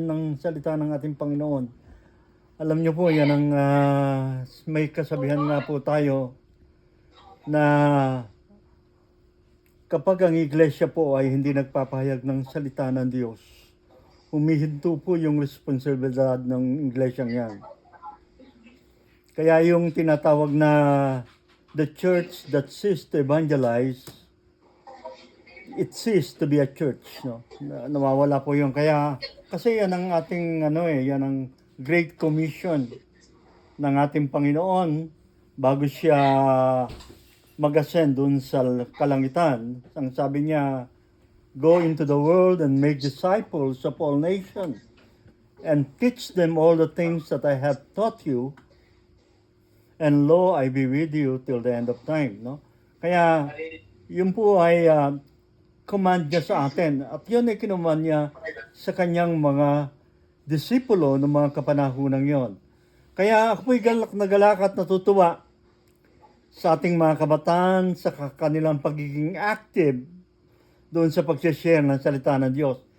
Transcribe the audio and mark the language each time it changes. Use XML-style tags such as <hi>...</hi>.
<tl>ng salita ng ating Panginoon. Alam niyo po, yan ang may kasabihan nga po tayo na kapag ang iglesia po ay hindi nagpapahayag ng salita ng Diyos, humihinto po yung responsibilidad ng iglesyang yan. Kaya yung tinatawag na</tl> <en>the church that ceased to evangelize, it ceased to be a church, no?</en> <tl>Nawawala po yung kaya kasi yan ang ating yan ang Great Commission ng ating Panginoon bago siya mag-ascend dun sa kalangitan. Ang sabi niya,</tl> <en>go into the world and make disciples of all nations and teach them all the things that I have taught you, and lo, I be with you till the end of time, no?</en> <tl>Kaya yun po ay command niya sa atin. At yun ay kinuman niya sa kanyang mga disipulo ng mga kapanahonang yon. Kaya ako po'y galak na galak at natutuwa sa ating mga kabataan, sa kanilang pagiging active doon sa pag-share ng salita ng Diyos.</tl>